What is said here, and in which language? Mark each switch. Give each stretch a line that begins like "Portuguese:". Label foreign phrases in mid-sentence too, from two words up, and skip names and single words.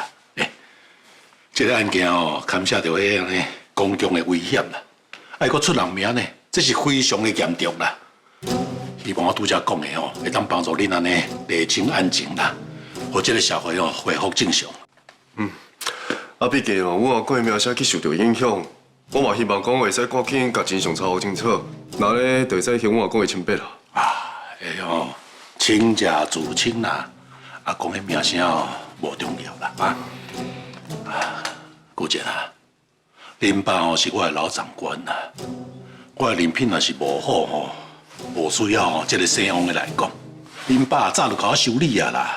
Min Nan Chinese: 这个案件哦，牵涉到迄个公共的危险啦，还佫出人命呢，这是非常的严重啦。希望我拄则讲的哦，会当帮助恁安尼厘清案情啦，互这个社会哦恢复正常。啊，毕竟哦，我过描写去受到影响，我嘛希望讲会使赶紧甲真相查好清楚，那咧就会使向我讲的清白啦。哦，清者自清啦，啊，讲迄名声哦无重要啦顾姐啊，恁爸哦是我的老长官啦，我的人品若是无好吼，无需要哦这个姓王的来讲，恁爸早就甲我修理啊啦。